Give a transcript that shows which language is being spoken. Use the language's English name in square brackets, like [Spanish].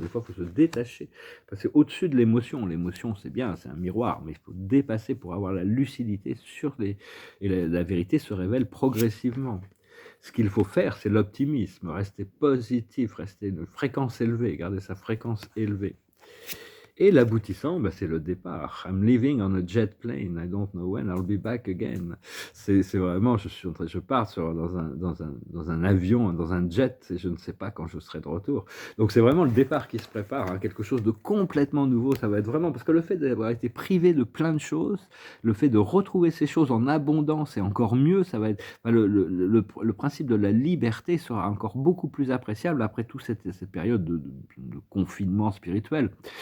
[French] Des fois, il faut se détacher, passer au-dessus de l'émotion. L'émotion, c'est bien, c'est un miroir, mais il faut dépasser pour avoir la lucidité sur les... Et la vérité se révèle progressivement. Ce qu'il faut faire, c'est l'optimisme, rester positif, rester une fréquence élevée, garder sa fréquence élevée. Et l'aboutissant, ben, c'est le départ. [English] I'm leaving on a jet plane. I don't know when I'll be back again. [French] C'est vraiment, je pars dans un avion, dans un jet, et je ne sais pas quand je serai de retour. Donc c'est vraiment le départ qui se prépare, hein, quelque chose de complètement nouveau. Ça va être vraiment, parce que le fait d'avoir été privé de plein de choses, le fait de retrouver ces choses en abondance et encore mieux, ça va être, enfin, le principe de la liberté sera encore beaucoup plus appréciable après toute cette période de confinement spirituel.